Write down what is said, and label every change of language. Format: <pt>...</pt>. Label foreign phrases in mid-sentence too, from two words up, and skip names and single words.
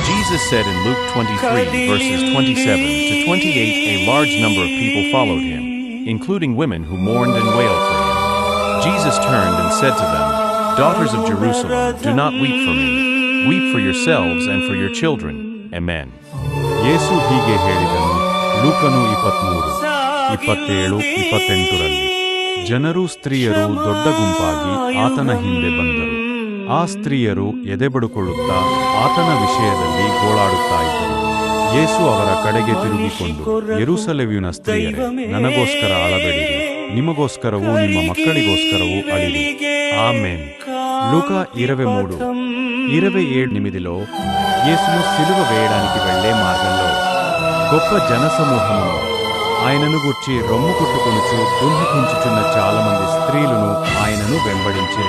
<en>Jesus said in Luke 23 verses 27 to 28, a large number of people followed him, including women who mourned and wailed for him. Jesus turned and said to them, "Daughters of Jerusalem, do not weep for me. Weep for yourselves and for your children." Amen.</en> <kn>ಯೇಸು ಹೀಗೆ ಹೇಳಿದನು. ಲೂಕನು 23:27-28ರಲ್ಲಿ ಜನರು ಸ್ತ್ರೀಯರು ದೊಡ್ಡ ಗುಂಪಾಗಿ ಆತನ ಹಿಂದೆ ಬಂದರು. ಆ ಸ್ತ್ರೀಯರು ಎದೆಬಡುಕೊಳ್ಳುತ್ತಾ ಆತನ ವಿಷಯದಲ್ಲಿ ಗೋಳಾಡುತ್ತಾ ಇದ್ದರು. ಯೇಸು ಅವರ ಕಡೆಗೆ ತಿರುಗಿಕೊಂಡು, ಯೆರೂಸಲೇಮಿನ ಸ್ತ್ರೀಯರೇ, ನನಗೋಸ್ಕರ ಅಳಬೇಡಿರಿ, ನಿಮಗೋಸ್ಕರವೂ ನಿಮ್ಮ ಮಕ್ಕಳಿಗೋಸ್ಕರವೂ ಅಳಿರಿ.</kn> <te>ఆమేన్. లూకా 23:27 యేసును సిలువ వేయడానికి వెళ్లే మార్గంలో గొప్ప జనసమూహమును ఆయనను గూర్చి రొమ్ము కొట్టుకొనుచు దుఃఖించుచున్న చాలామంది స్త్రీలను ఆయనను వెంబడించిరి.</te>